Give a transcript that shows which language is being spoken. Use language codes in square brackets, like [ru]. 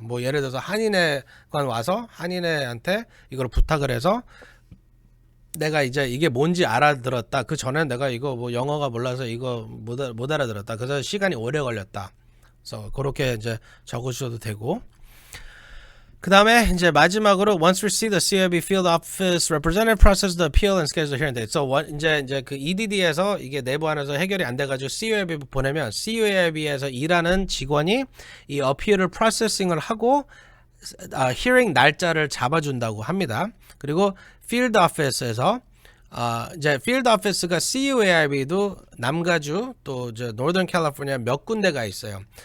[ko] 뭐 예를 들어서 한인회관 와서 한인회한테 이걸 부탁을 해서 내가 이제 이게 뭔지 알아들었다. 그 전에 내가 이거 뭐 영어가 몰라서 이거 못 알아들었다. 그래서 시간이 오래 걸렸다. 그래서 그렇게 이제 적으셔도 되고. 그 다음에 이제 마지막으로 [en] once received, the CUAB field office representative process the appeal and schedule the hearing date. [ko] So 이제 그 EDD에서 이게 내부 안에서 해결이 안 돼가지고 CUAB 보내면 CUAB에서 일하는 직원이 이 어피얼을 프로세싱을 하고 hearing 날짜를 잡아준다고 합니다. 그리고 field office에서 이제 field office가 CUAIB도 남가주 또 이제 Northern California 몇 군데가 있어요.